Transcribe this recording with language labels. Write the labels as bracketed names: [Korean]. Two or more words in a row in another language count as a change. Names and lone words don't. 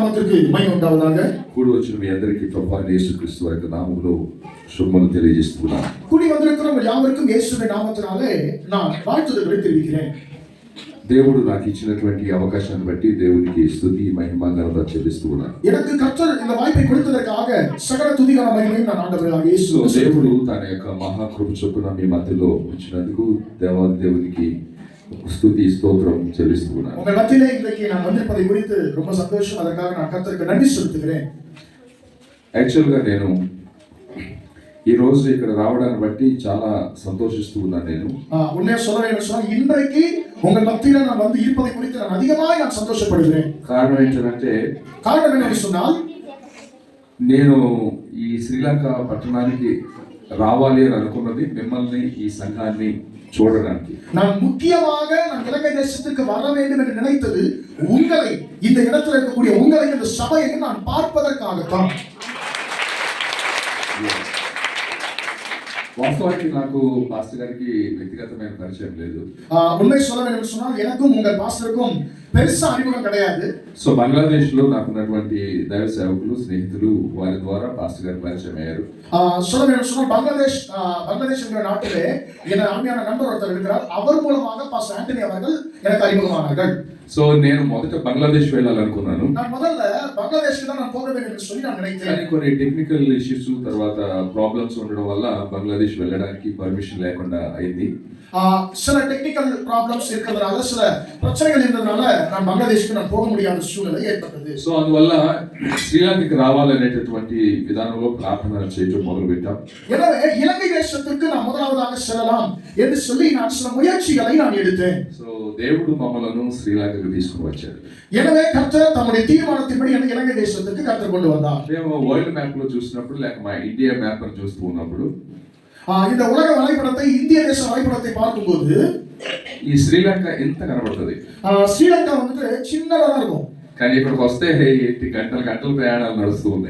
[Tamil] நாமத்திற்கு மகிமை உண்டாவதாக. [Telugu] కూడి వచ్చిన మీ అందరికీ ప్రభువైన యేసుక్రీస్తు వారి నామములో శుభములు తెలియజేస్తున్నాను. [Tamil] கூடி வந்திருக்கிற யாவருக்கும் இயேசுவின் நாமத்தினாலே நான் வாழ்த்துதல்களை தெரிவிக்கிறேன். [Telugu] దేవుడు నాకు ఇచ్చినటువంటి అవకాశాన్ని బట్టి దేవునికి స్తుతి మహిమ ఘనత చెల్లిస్తున్నాను. [Tamil] எனக்கு கர்த்தர் இந்த வாய்ப்பை கொடுத்ததற்காக சகல துதி கன மகிமையும் நான் ஆண்டவராகிய இயேசு [Telugu] దేవుడు తన యొక్క మహాకృప చొప్పున మీ మధ్యలో ఉంచినందుకు దేవాది దేవునికి స్తుతి స్తోత్రం చెల్లిస్తున్నాను. [Tamil] உங்கள் மத்தியிலே இன்றைக்கு நான் வந்திருப்பதை குறித்து ரொம்ப சந்தோஷம். அதற்காக நான் கர்த்தருக்கு நன்றி செலுத்துகிறேன். [Telugu] యాక్చువల్గా నేను ఈ రోజు ఇక్కడ రావడాన్ని బట్టి చాలా సంతోషిస్తూ ఉన్నాను. నేను [Tamil] உண்மையா சொல்ல வேண்டும் சொன்னால் இன்றைக்கு உங்கள் மத்தியில நான் வந்து இருப்பதை குறித்து நான் அதிகமாக நான் சந்தோஷப்படுகிறேன். [Telugu] కారణం ఏంటంటే [Tamil] காரணம் என்னன்னு சொன்னால் [Telugu] నేను ఈ శ్రీలంక పట్టణానికి రావాలి అని అనుకున్నది మిమ్మల్ని ఈ సంఘాన్ని చూడడానికి. [Tamil] நான் முக்கியமாக நான் இலங்கை தேசத்துக்கு வர வேண்டும் என்று நினைத்தது உங்களை, இந்த இடத்துல இருக்கக்கூடிய உங்களை, இந்த சபையை நான் பார்ப்பதற்காகத்தான். [Telugu] వాస్తవానికి నాకు పాస్టర్ గారికి వ్యక్తిగతమైన పరిచయం లేదు. [Tamil] உண்மை சொல்ல வேண்டும் சொன்னால் எனக்கும் உங்கள் பாஸ்டருக்கும் பெருசா அறிமுகம் கிடையாது. [Telugu] సో బంగ్లాదేశ్ లో నాకున్నటువంటి దైవ సేవకులు స్నేహితులు వారి ద్వారా పాస్టర్ గారు పరిచయం అయ్యారు. [Tamil] சொல்ல வேண்டும் சொன்னால் பங்களாதேஷ் என்ற நாட்டிலே என் அருமையான நண்பர் ஒருத்தர் இருக்கிறார். அவர் மூலமாக பாஸ்டர் ஆண்டனி அவர்கள் எனக்கு அறிமுகமானார்கள். [Telugu] సో నేను మొదట బంగ్లాదేశ్ వెళ్ళాలనుకున్నాను. [Tamil] நான் முதல்ல பங்களாதேஷ்க்கு தான் நான் போக வேண்டும் என்று சொல்லி நான் நினைத்தேன். [Telugu] కొన్ని [English] technical issues [Telugu] తర్వాత ప్రాబ్లమ్స్ ఉండడం వల్ల బంగ్లాదేశ్ వెళ్ళడానికి పర్మిషన్ లేకుండా అయింది. [Tamil] சில [English] technical problems [Tamil] இருக்கிறதுனால, சில பிரச்சனைகள் இருந்ததுனால நான் பங்களாதேஷ்க்கு நான் போக முடியாத சூழ்நிலை ஏற்பட்டது. [Telugu] సో అందువల్ల శ్రీలంకకి రావాలనేటటువంటి విధానంలో ప్రార్థన చేయడం మొదలు పెట్టాం. [Tamil] எனவே இலங்கை தேசத்துக்கு நான் முதலாவதாக செல்லலாம் என்று சொல்லி நான் சில முயற்சிகளை நான் எடுத்தேன். [Telugu] సో దేవుడు మమ్మలను శ్రీలంకకు తీసుకుని వచ్చాడు. [Tamil] எனவே கர்த்தர் தம்முடைய தீர்மானத்தின்படி என்னை இலங்கை தேசத்துக்கு கர்த்தர் கொண்டு வந்தார். [Telugu] మేము [English] world map [Telugu] లో చూసినప్పుడు లేక మా ఇండియా మ్యాప్ లో చూస్తూ ఉన్నప్పుడు [Tamil] இந்த உலக வரைபடத்தை, இந்திய தேச வரைபடத்தை பார்க்கும்போது [Telugu] ఈ శ్రీలంక ఎంత కనబడుతుంది. [Tamil] ஸ்ரீலங்கா வந்துட்டு சின்னதா தான் இருக்கும். [Telugu] కానీ ఇక్కడికి వస్తే గంటలు ప్రయాణాలు నడుస్తూ ఉన్నాయి.